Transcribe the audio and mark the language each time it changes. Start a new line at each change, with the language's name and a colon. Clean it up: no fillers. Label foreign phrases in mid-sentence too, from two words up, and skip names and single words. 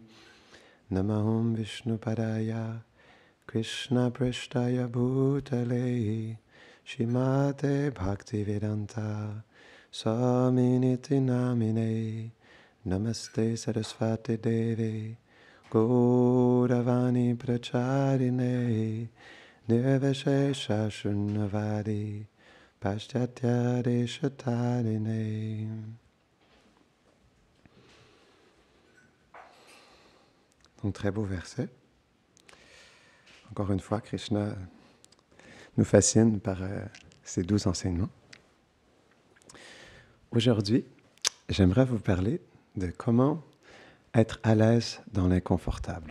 Sanskrit: नम ॐ विष्णुपादाय कृष्णप्रेष्ठाय भूतले श्रीमते भक्तिवेदान्त स्वामिन् इति नामिने नमस्ते सारस्वते देवे गौरवाणी प्रचारिणे निर्विशेष शून्यवादि पाश्चात्य देशतारिणे.
French: Donc, très beau verset. Encore une fois, Krishna nous fascine par ses doux enseignements. Aujourd'hui, j'aimerais vous parler de comment être à l'aise dans l'inconfortable.